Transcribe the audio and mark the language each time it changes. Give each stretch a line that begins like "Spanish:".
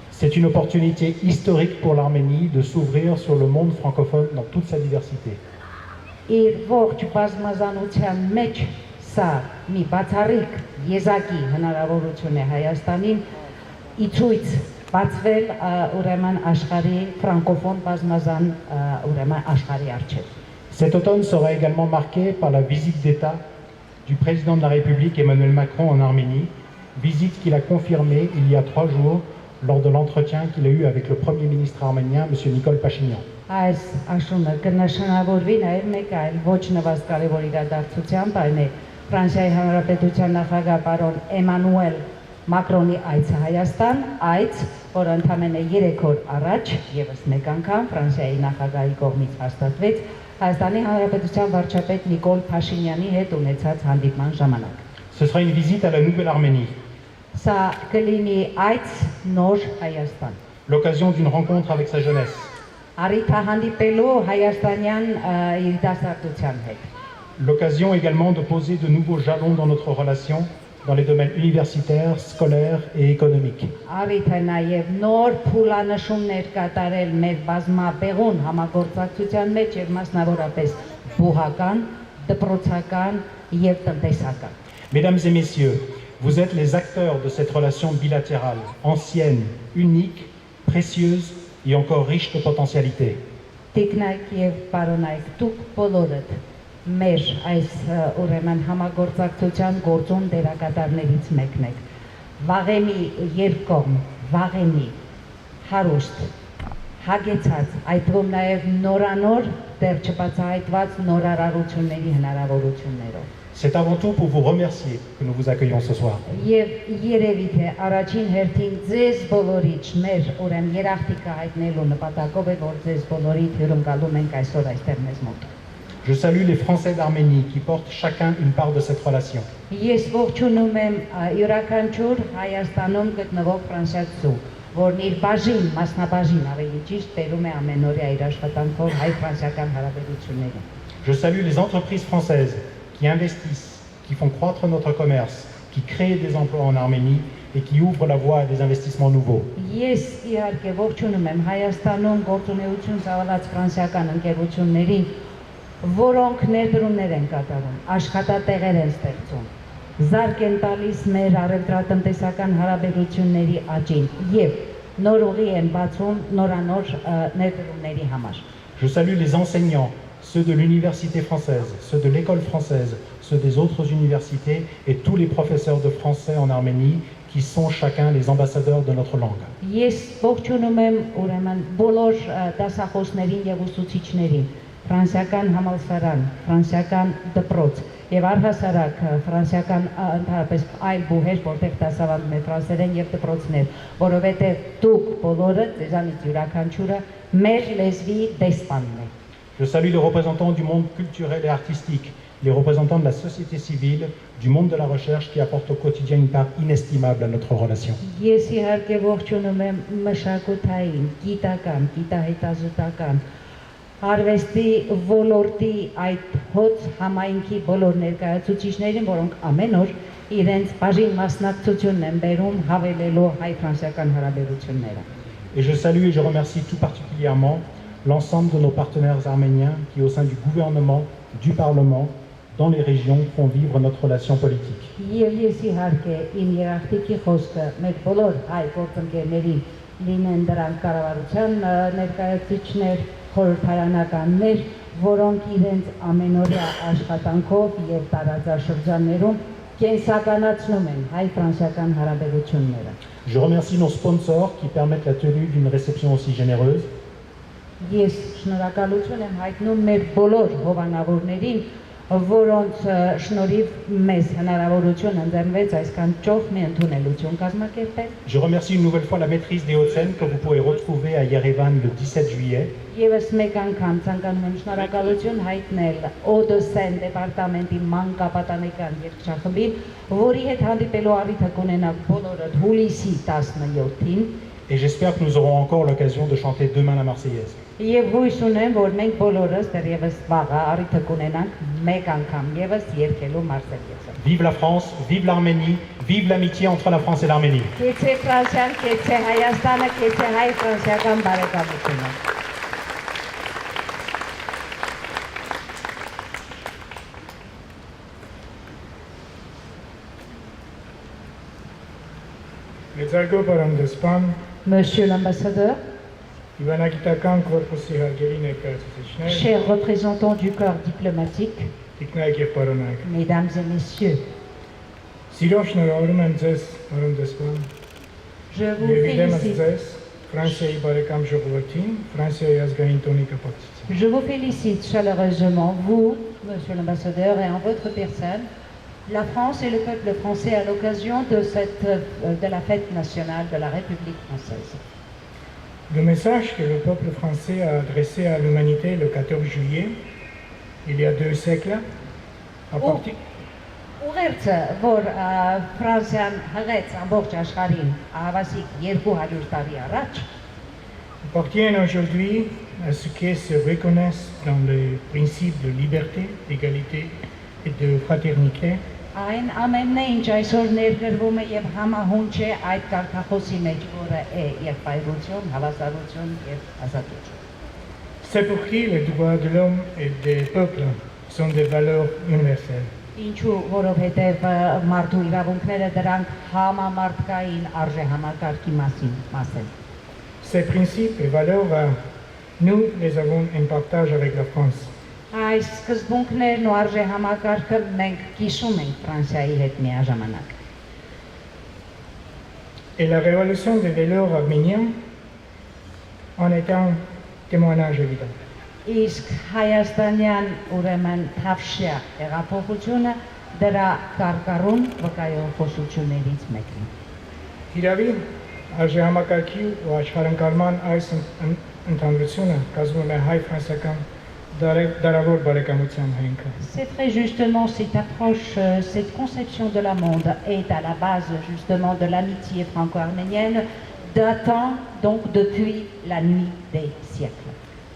French: C'est une opportunité historique pour l'Arménie de s'ouvrir sur le monde francophone dans toute sa diversité.
Armenian: Իր ողջ բազմազանության մեջ սա մի բացառիկ եզակի հնարավորություն է Հայաստանին իցույց բացվել ուրեմն աշխարհի ֆրանկոֆոն բազմազան ուրեմն աշխարհի առջև։
French: Cet automne sera également marqué par la visite d'État du président de la République Emmanuel Macron en Arménie, visite qu'il a confirmée il y a 3 jours lors de l'entretien qu'il a eu avec le Premier ministre arménien, M. Nicole Pachinian.
Armenian: Այս աշունը կնշանավորվի նաև մեկ այլ ոչ նվազ կարևոր իրադարձությամբ, այն է Ֆրանսիայի Հանրապետության նախագահ պարոն Էմանուել Մակրոնի այցը Հայաստան, այց, որ ընդամենը 3 օր առաջ եւս մեկ անգամ Ֆրանսիայի նախագահի կողմից հաստատվեց Հայաստանի Հանրապետության վարչապետ Նիկոլ Փաշինյանի հետ ունեցած հանդիպման ժամանակ։
French: Ce sera une visite à la Nouvelle-Arménie,
Armenian: Սա կլինի այց նոր Հայաստան։
French: l'occasion d'une rencontre avec sa jeunesse,
Armenian: Առիթ հանդիպելու հայաստանյան երիտասարդության հետ։
French: l'occasion également de poser de nouveaux jalons dans notre relation dans les domaines universitaires, scolaires et économiques.
Armenian: Առիթ է նաև նոր փուլանշումներ կատարել մեր բազմաբեղուն համագործակցության մեջ եւ մասնավորապես բուհական, դպրոցական եւ տնտեսական։
French: Mesdames et messieurs, vous êtes les acteurs de cette relation bilatérale, ancienne, unique, précieuse et encore riche de potentialités.
Armenian: Տիկնայք եւ պարոնայք, դուք բոլորդ մեր այս ուրեմն համագործակցության գործուն դերակատարներից մեկն եք։ Վաղեմի երկկողմ, վաղեմի հարուստ, հագեցած, այդ թվում նաև նորանոր դեռ չբացահայտված նորարարությունների հնարավորություններով։
French: C'est avant tout pour vous remercier que nous vous accueillons ce soir.
Armenian: Եվ երևի թե առաջին հերթին ձեզ բոլորիդ մեր ուրեմն երախտիկը հայտնելու նպատակով է, որ ձեզ բոլորիդ հյուրընկալում ենք այսօր այստեղ մեզ մոտ։
French: Je salue les Français d'Arménie qui portent chacun une part de cette relation.
Armenian: Ես ողջունում եմ յուրաքանչյուր Հայաստանում գտնվող ֆրանսիացու, որն իր բաժին, մասնաբաժին ավելի ճիշտ բերում է ամենօրյա իր աշխատանքով հայ-ֆրանսիական հարաբերություններին։
French: Je salue les entreprises françaises qui investissent, qui font croître notre commerce, qui créent des emplois en Arménie et qui ouvrent la voie à des investissements nouveaux.
Armenian: Ես իհարկե ողջունում եմ Հայաստանում գործունեություն ծավալած ֆրանսիական ընկերություններին, որոնք ներդրումներ են կատարում, աշխատատեղեր են ստեղծում, զարկ են տալիս մեր առևտրատնտեսական հարաբերությունների աճին եւ նոր ուղի են բացում նորանոր ներդրումների համար։
French: Je salue les enseignants, ceux de l'université française, ceux de l'école française, ceux des autres universités et tous les professeurs de français en Arménie qui sont chacun les ambassadeurs de notre langue.
Armenian: Ես ողջունում եմ ուրեմն բոլոր դասախոսներին եւ ուսուցիչներին, ֆրանսիական համալսարան, ֆրանսիական դպրոց եւ առհասարակ ֆրանսիական ընդհանրապես այլ բուհեր, որտեղ դասավանդում են ֆրանսերեն եւ դպրոցներ, որովհետեւ դուք բոլորը ձեզանից յուրաքանչյուրը մեր լեզվի դեսպանն եք։
French: Je salue les représentants du monde culturel et artistique, les représentants de la société civile, du monde de la recherche qui apportent au quotidien une part inestimable à notre relation.
Armenian: Ես իհարկե ողջունում եմ մշակութային, գիտական, գիտահետազոտական, արվեստի ոլորտի այդ հոծ համայնքի բոլոր ներկայացուցիչներին, որոնք ամեն օր իրենց բաժին մասնակցությունն են բերում հավելելու հայ-ֆրանսիական հարաբերությունները։
French: Et je salue et je remercie tout particulièrement l'ensemble de nos partenaires arméniens qui, au sein du gouvernement, du Parlement, dans les régions, font vivre notre relation politique.
Armenian: Եվ ես իհարկե իմ երախտիկի խոսքը մեր բոլոր հայ գործընկերներին, լինեն դրանք կառավարության ներկայացուցիչներ, խորհրդարանականներ, որոնք իրենց ամենօրյա աշխատանքով եւ տարածաշրջաններում կենսականացնում են հայ-ֆրանսիական հարաբերությունները։
French: Je remercie nos sponsors qui permettent la tenue d'une réception aussi généreuse.
Armenian: Ես շնորհակալություն եմ հայտնում մեր բոլոր հովանավորներին, որոնց շնորհիվ մեզ հնարավորություն ընձեռնվեց այսքան ճոխ մի ընդունելություն կազմակերպել։
French: Je remercie une nouvelle fois la maîtrise des Hauts-de-Seine que vous pourrez retrouver à Yerevan le 17 juillet.
Armenian: Եվս մեկ անգամ ցանկանում եմ շնորհակալություն հայտնել Օդեսեն դեպարտամենտի մանկապատանեկան երգչախմբին, որի հետ հանդիպելու առիթը կունենաք բոլորը հուլիսի 17-ին։
French: Et j'espère que nous aurons encore l'occasion de chanter demain la Marseillaise.
Armenian: Եվ հույս ունեմ, որ մենք բոլորս դեռևս վաղը առիթը կունենանք մեկ անգամ եւս երգելու Մարսելիեսը։
French: Vive la France, vive l'Arménie, vive l'amitié entre la France et l'Arménie.
Armenian: Կեցե Ֆրանսիան, կեցե Հայաստանը, կեցե հայ-ֆրանսիական բարեկամությունը։ Մեծարգո պարոն դեսպան,
French: Monsieur l'ambassadeur,
Armenian: Իվանագիտական կորպուսի հարգելի ներկայացուցիչներ,
French: chers représentants du corps diplomatique,
Armenian: տիկնայք եւ պարոնայք,
French: mesdames et messieurs,
Armenian: սիրով շնորհավորում եմ ձեզ, պարոն դեսպան,
French: je vous
Armenian: եւ իդեմս
French: félicite.
Armenian: ձեզ Ֆրանսիայի բարեկամ ժողովրդին, Ֆրանսիայի ազգային տոնի կապակցությամբ։
French: Je vous félicite chaleureusement, vous, Monsieur l'ambassadeur, et en votre personne, la France et le peuple français à l'occasion de la fête nationale de la République française. Le message que le peuple français a adressé à l'humanité le 14 juillet, il y a 2 siècles, à partir...
Armenian: ուղերձը, որ Ֆրանսիան հղեց ամբողջ աշխարհին հավասիկ 200 տարի առաջ,
French: appartiennent aujourd'hui à ceux qui se reconnaissent dans les principes de liberté, d'égalité et de fraternité,
Armenian: այն ամենն է, ինչ այսօր ներգրվում է եւ համահունչ է այդ կարգախոսի մեջ, որը է եղբայրություն, հավասարություն եւ ազատություն։
French: c'est pour qui les droits de l'homme et des peuples sont des valeurs universelles.
Armenian: Ինչու, որովհետև մարդու իրավունքները դրանք համամարտկային արժեհամակարգի մաս են։
French: Ces principes et valeurs, nous les avons en partage avec la France.
Armenian: Այս սկզբունքներն ու արժեհամակարգը մենք կիսում ենք Ֆրանսիայի հետ միաժամանակ։
French: Et la révolution des valeurs arméniens en est un témoignage évident.
Armenian: Իսկ հայաստանյան ուրեմն թավշյա հեղափոխությունը դրա կարկառուն վկայող խոսություններից մեկն է։ Իրավի արժեհամակարգի ու աշխարհընկալման այս ընդհանրությունը կազմում է հայ-ֆրանսիական դարավոր բարեկամության հենքը։
French: C'est très justement cette approche, cette conception de la monde est à la base justement de l'amitié franco-arménienne datant donc depuis la nuit des siècles.